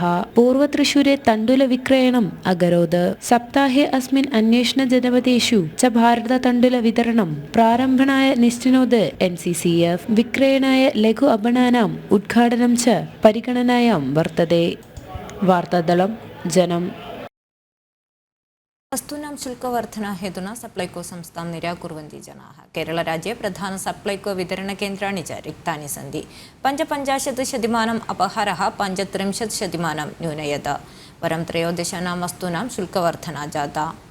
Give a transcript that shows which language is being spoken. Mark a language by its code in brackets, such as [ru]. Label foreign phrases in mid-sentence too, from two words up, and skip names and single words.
[sa] പൂർവ തൃശൂരെ തണ്ടുല വിക്രയണം അകരോത്. സപ്താഹേ അസ്മിൻ അന്വേഷണ ജനപദേഷു ച ഭാരത തണ്ടുല വിതരണം പ്രാരംഭണായ നിശ്ചിനോത് NCCF വിക്രയണായ ലഘു അപണാനാം ഉദ്ഘാടനം ച പരിഗണനായാം വർത്തते. വാർത്താദളം ജനം. वस्तूनां शुल्कवर्धना हेतुना सप्लैको संस्थां निराकुर्वन्ति जनाः। केरळराज्ये प्रधान सप्लैको वितरणकेन्द्राणि च रिक्तानि सन्ति। 55% अपहारः 35% न्यूनयत्। परं 13 वस्तूनां शुल्कवर्धना जाता।